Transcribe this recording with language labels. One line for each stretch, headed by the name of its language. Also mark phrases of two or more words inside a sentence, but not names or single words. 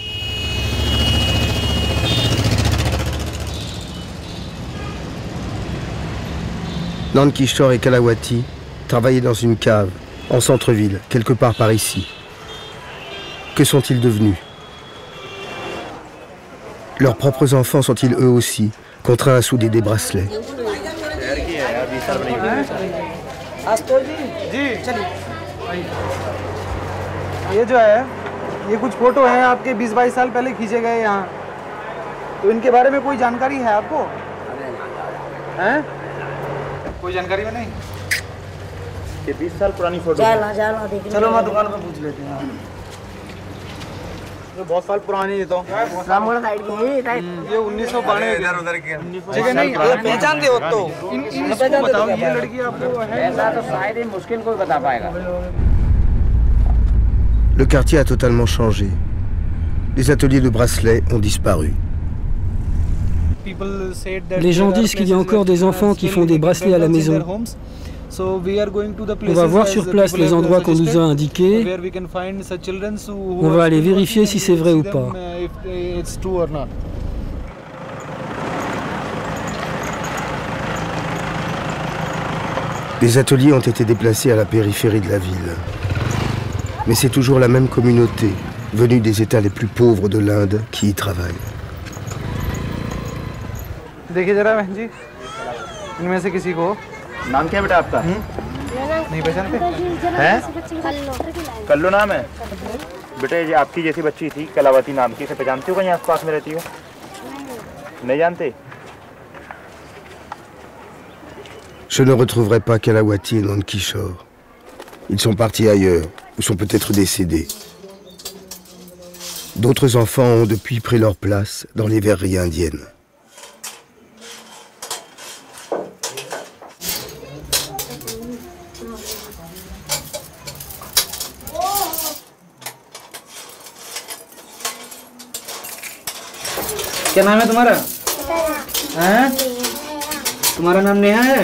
French: Nandki Shore et Kalawati travaillaient dans une cave, en centre-ville, quelque part par ici. Que sont-ils devenus? Leurs propres enfants sont-ils eux aussi contraints à souder des bracelets?
Hindi: ये जो है, ये कुछ फोटो हैं आपके 20-22 साल पहले खींचे गए यहाँ। तो इनके बारे में कोई जानकारी है आपको? हैं? कोई जानकारी में नहीं? ये 20 साल पुरानी फोटो। चलो मैं दुकान पे पूछ लेते हैं। ये बहुत साल पुरानी है तो। ये 1992 इधर-उधर की। ठीक है नहीं, आप पहचानते हो तो। इनको बताओ ये लड़की आपको है? ऐसा तो शायद ही मुश्किल कोई बता पाएगा।
French: Le quartier a totalement changé. Les ateliers de bracelets ont disparu. Les gens disent qu'il y a encore des enfants qui font des bracelets à la maison. On va voir sur place les endroits qu'on nous a indiqués. On va aller vérifier si c'est vrai ou pas. Les ateliers ont été déplacés à la périphérie de la ville. Mais c'est toujours la même communauté, venue des États les plus pauvres de l'Inde, qui y travaille.
Hindi: देखिए जरा बहन जी, इनमें से किसी को नाम क्या है बेटा आपका? नहीं पहचानते? हैं? कल्लू नाम है? बेटा ये आपकी जैसी बच्ची थी कलावती नाम की, इसे पहचानते हो कहीं आस-पास में रहती हो? नहीं जानते?
French: Je ne retrouverai pas Kalawati et Nankishore. Ils sont partis ailleurs, ou sont peut-être décédés. D'autres enfants ont depuis pris leur place dans les verreries indiennes.
Hindi: क्या नाम है तुम्हारा? हैं? तुम्हारा नाम नेहा है?